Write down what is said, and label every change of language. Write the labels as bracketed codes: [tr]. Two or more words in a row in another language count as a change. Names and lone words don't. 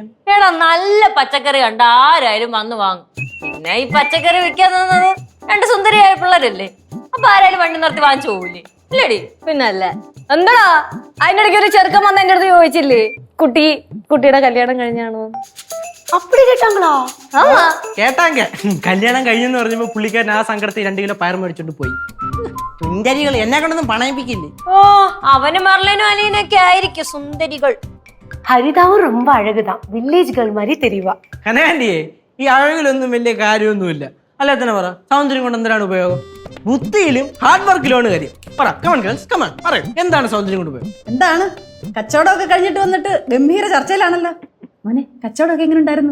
[ml] എടാ, നല്ല പച്ചക്കറി കണ്ട ആരായാലും വന്ന് വാങ്ങും. പിന്നെ ഈ പച്ചക്കറി വിൽക്കാൻ തന്നത് രണ്ട് സുന്ദരിയായ പിള്ളേരല്ലേ, അപ്പൊ ആരായാലും വണ്ടി നിർത്തി വാങ്ങിച്ചു പോവില്ലേ? ഇല്ലടി? പിന്നല്ലേ. എന്താടാ അതിന്റെ ഇടയ്ക്ക് ഒരു ചെറുക്കൻ വന്ന് എന്റെ അടുത്ത് ചോദിച്ചില്ലേ, കുട്ടിയുടെ കല്യാണം കഴിഞ്ഞാണോ? [ta] அப்படி கேட்டாங்களா? [ml] കേട്ടാങ്ക കല്യാണം കഴിഞ്ഞെന്ന് പറഞ്ഞപ്പോ പുള്ളിക്കാരൻ ആ സങ്കടത്തിൽ 2 കിലോ പയർ മേടിച്ചോണ്ട് പോയി. സുന്ദരികൾ എന്നെ കൊണ്ടൊന്നും പണയിപ്പിക്കില്ലേ? ഓ, അവന് മർലേനും അലീനൊക്കെ ആയിരിക്കും സുന്ദരികൾ. [ta] ஹரிதாவும் ரொம்ப அழகுதான், [en] village girl [ta] மாதிரி தெரிவா. [ml] കനകാന്റിയെ, ഈ അഴകിലൊന്നും വലിയ കാര്യമൊന്നുമില്ല. അല്ലെ തന്നെ പറ, സൗന്ദര്യം കൊണ്ട് എന്തിനാണ് ഉപയോഗം? ബുദ്ധിയിലും [en] hard workilumaanu [ml] കാര്യം. പറ, [en] come on girls, [ml] കമൺ പറയൂ, എന്താണ് സൗന്ദര്യം കൊണ്ട് ഉപയോഗം? എന്താണ്? കച്ചവടമൊക്കെ കഴിഞ്ഞിട്ട് വന്നിട്ട് ഗംഭീര ചർച്ചയിലാണല്ലോ. മോനെ, കച്ചവടമൊക്കെ എങ്ങനെ ഉണ്ടായിരുന്നു?